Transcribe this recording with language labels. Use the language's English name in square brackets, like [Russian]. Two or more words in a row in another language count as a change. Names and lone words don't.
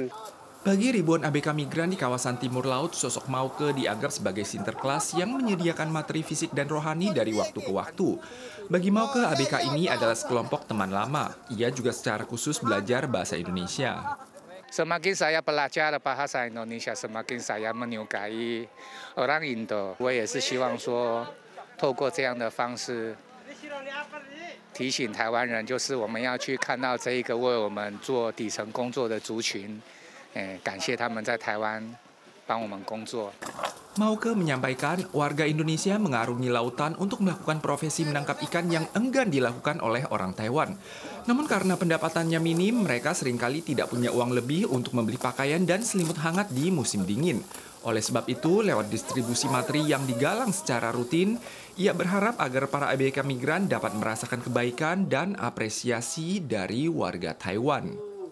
[Indonesian] Bagi ribuan ABK migran di kawasan timur laut, sosok Mauke dianggap sebagai sinterklas yang menyediakan materi fisik dan rohani dari waktu ke waktu. Bagi Mauke, ABK ini adalah sekelompok teman lama. Ia juga secara khusus belajar bahasa Indonesia. Semakin saya belajar bahasa Indonesia, semakin saya menyukai orang Indo. [Chinese] 我也是希望说，透过这样的方式，提醒台湾人，就是我们要去看到这一个为我们做底层工作的族群。感谢他们在台湾帮我们工作。 [Indonesian] Mauke menyampaikan warga Indonesia mengarungi lautan untuk melakukan profesi menangkap ikan yang enggan dilakukan oleh orang Taiwan. Namun karena pendapatannya minim, mereka seringkali tidak punya uang lebih untuk membeli pakaian dan selimut hangat di musim dingin. Oleh sebab itu, lewat distribusi materi yang digalang secara rutin, ia berharap agar para ABK migran dapat merasakan kebaikan dan apresiasi dari warga Taiwan.